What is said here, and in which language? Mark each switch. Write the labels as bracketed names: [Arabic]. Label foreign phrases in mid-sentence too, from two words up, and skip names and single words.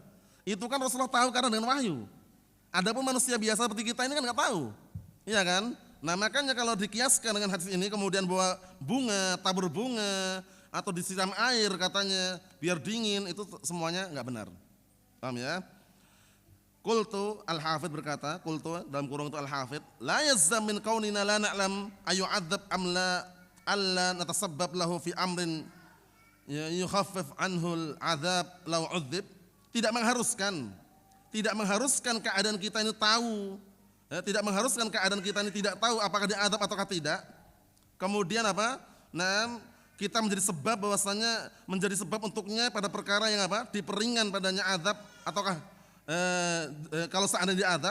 [Indonesian] Itu kan Rasulullah tahu karena dengan wahyu. Adapun manusia biasa seperti kita ini kan enggak tahu. Iya kan? Nah, makanya kalau dikiaskan dengan hadis ini kemudian bawa bunga, tabur bunga atau disiram air katanya biar dingin, itu semuanya enggak benar. Paham ya? [Arabic] قلت الحافظ berkata, qultu [Indonesian] dalam kurung itu [Arabic] Al-Hafidz, لا يلزم من كوننا لا نعلم أيعذب أم لا ألا نتسبب له في أمر يخفف عنه العذاب لو عذب. [Indonesian] Tidak mengharuskan keadaan kita ini tahu. Tidak mengharuskan keadaan kita ini tidak tahu apakah diadab ataukah tidak. Kemudian apa? Nah, kita menjadi sebab bahwasanya menjadi sebab untuknya pada perkara yang apa? Diperingan padanya azab ataukah kalau seandainya diadab.